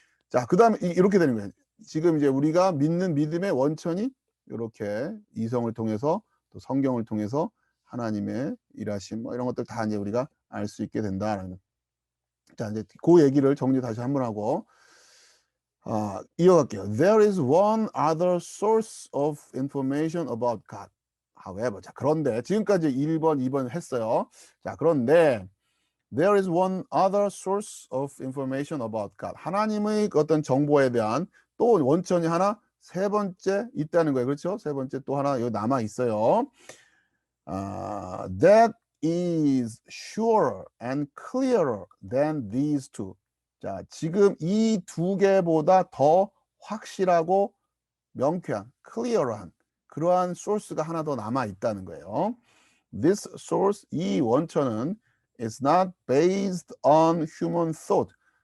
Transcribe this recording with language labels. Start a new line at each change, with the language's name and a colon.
Korean: 자, 그다음에 이렇게 되는 거예요. 지금 이제 우리가 믿는 믿음의 원천이 이렇게 이성을 통해서 또 성경을 통해서 하나님의 일하심 뭐 이런 것들 다 이제 우리가 알 수 있게 된다라는. 자, 이제 그 얘기를 정리 다시 한번 하고 이어갈게요.
English: There is one other source of information about God.
Korean: However, 자, 그런데 지금까지 1번, 2번 했어요. 자, 그런데
English: There is one other source of information about God.
Korean: 하나님의 어떤 정보에 대한 또 원천이 하나 세 번째 있다는 거예요. 그렇죠? 세 번째 또 하나 여기 남아 있어요.
English: That is surer and clearer than these two.
Korean: 자, 지금 이 두 개보다 더 확실하고 명쾌한, clear한 그러한 소스가 하나 더 남아 있다는 거예요.
English: This source,
Korean: 이 원천은
English: is not based on human thought.